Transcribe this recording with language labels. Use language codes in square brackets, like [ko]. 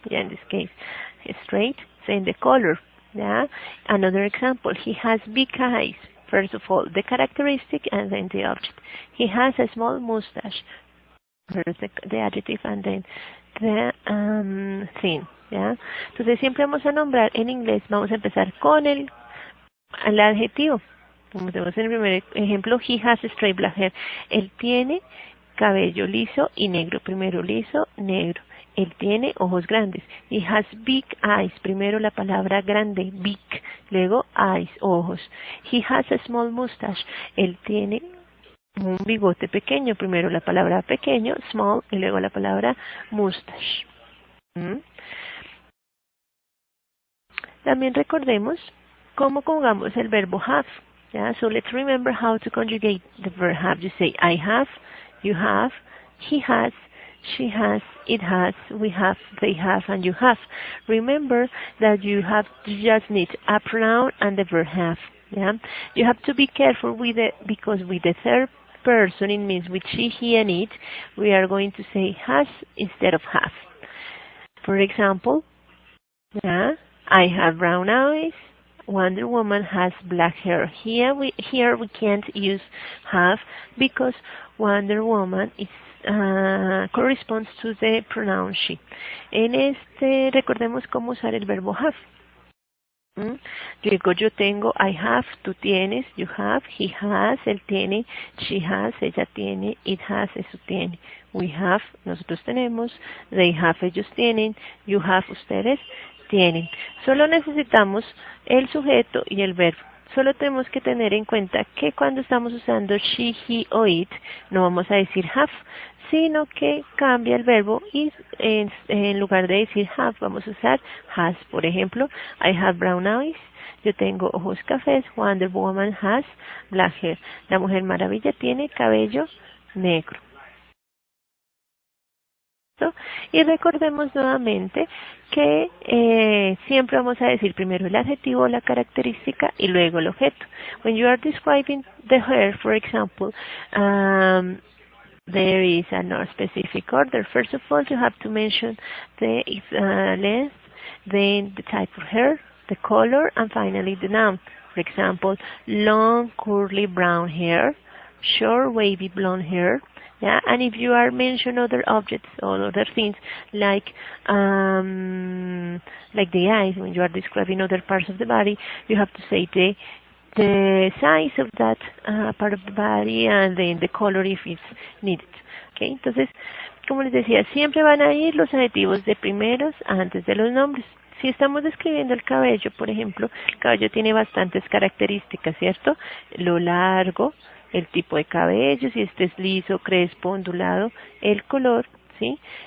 [en] Yeah, in this case, straight. Then the color. Yeah. Another example, he has big eyes. First of all, the characteristic and then the object. He has a small mustache. First the adjective and then the thing. [es] ¿Ya? Entonces siempre vamos a nombrar en inglés, vamos a empezar con el adjetivo. Como tenemos en el primer ejemplo, he has straight black hair. Él tiene cabello liso y negro. Primero liso, negro. Él tiene ojos grandes. He has big eyes. Primero la palabra grande, big. Luego eyes, ojos. He has a small mustache. Él tiene un bigote pequeño. Primero la palabra pequeño, small, y luego la palabra mustache. También recordemos cómo conjugamos el verbo have. [en] Yeah, so let's remember how to conjugate the verb have. You say I have, you have, he has, she has, it has, we have, they have, and you have. Remember that you just need a pronoun and the verb have. Yeah, you have to be careful with it because with the third person it means with she, he, and it. We are going to say has instead of have. For example, yeah, I have brown eyes. Wonder Woman has black hair. Here we can't use have because Wonder Woman is corresponds to the pronoun she. [es] En este recordemos cómo usar el verbo have. Digo, yo tengo, I have, tú tienes, you have, he has, él tiene, she has, ella tiene, it has, eso tiene. We have, nosotros tenemos, they have, ellos tienen, you have, ustedes tienen. Solo necesitamos el sujeto y el verbo. Solo tenemos que tener en cuenta que cuando estamos usando she, he o it, no vamos a decir have, sino que cambia el verbo y en lugar de decir have, vamos a usar has. Por ejemplo, I have brown eyes. Yo tengo ojos cafés. [en] Wonder Woman has black hair. [es] La Mujer Maravilla tiene cabello negro. Y recordemos nuevamente que siempre vamos a decir primero el adjetivo, la característica y luego el objeto. [en] When you are describing the hair, for example, there is a specific order. First of all, you have to mention the length, then the type of hair, the color, and finally the noun. For example, long curly brown hair, short wavy blonde hair. Yeah, and if you are mentioning other objects or other things like the eyes, when you are describing other parts of the body, you have to say the size of that part of the body and then the color if it's needed. [es] Okay, entonces, como les decía, siempre van a ir los adjetivos de primeros antes de los nombres. Si estamos describiendo el cabello, por ejemplo, el cabello tiene bastantes características, ¿cierto? Lo largo, el tipo de cabello, si este es liso, crespo, ondulado, el color, ¿sí?